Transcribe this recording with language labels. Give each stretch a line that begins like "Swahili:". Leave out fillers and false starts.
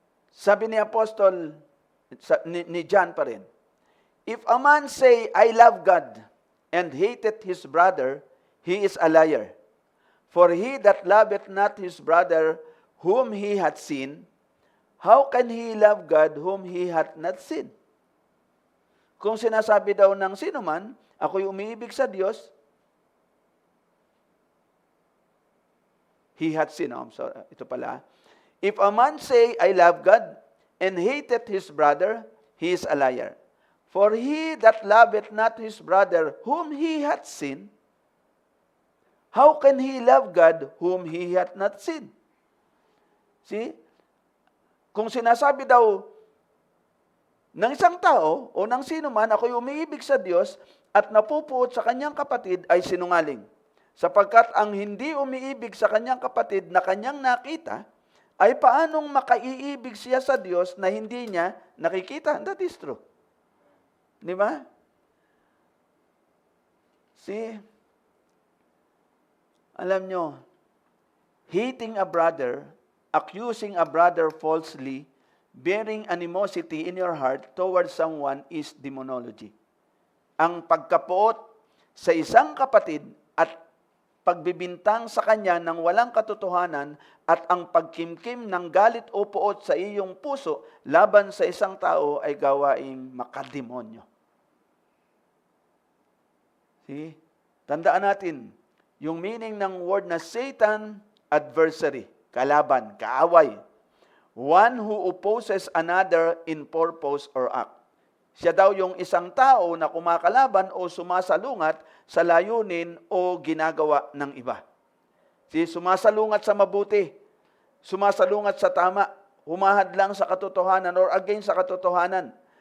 Filipino: Sabi ni Apostol, ni John pa rin,
English: if a man say, I love God, and hateth his brother, he is a liar. For he that loveth not his brother, whom he hath seen, how can he love God whom he hath not seen?
Filipino: Kung sinasabi daw ng sino man, ako'y umiibig sa Diyos,
English: he hath seen.
Filipino: Oh, so, ito pala.
English: If a man say, I love God, and hateth his brother, he is a liar. For he that loveth not his brother, whom he hath seen, how can he love God whom he hath not seen? See?
Filipino: Kung sinasabi daw ng isang tao o ng sino man, ako'y umiibig sa Diyos at napupuot sa kanyang kapatid ay sinungaling. Sapagkat ang hindi umiibig sa kanyang kapatid na kanyang nakita, ay paanong makaiibig siya sa Diyos na hindi niya nakikita?
English: That is true.
Filipino: Di ba?
English: See?
Filipino: Alam nyo,
English: hating a brother, accusing a brother falsely, bearing animosity in your heart towards someone is demonology.
Filipino: Ang pagkapuot sa isang kapatid at pagbibintang sa kanya ng walang katotohanan at ang pagkimkim ng galit o puot sa iyong puso laban sa isang tao ay gawaing makademonyo.
English: See?
Filipino: Tandaan natin, yung meaning ng word na Satan, adversary, kalaban, kaaway.
English: One who opposes another in purpose or act.
Filipino: Siya daw yung isang tao na kumakalaban o sumasalungat sa layunin o ginagawa ng iba. Sumasalungat sa mabuti, sumasalungat sa tama, humahadlang sa katotohanan or against sa katotohanan.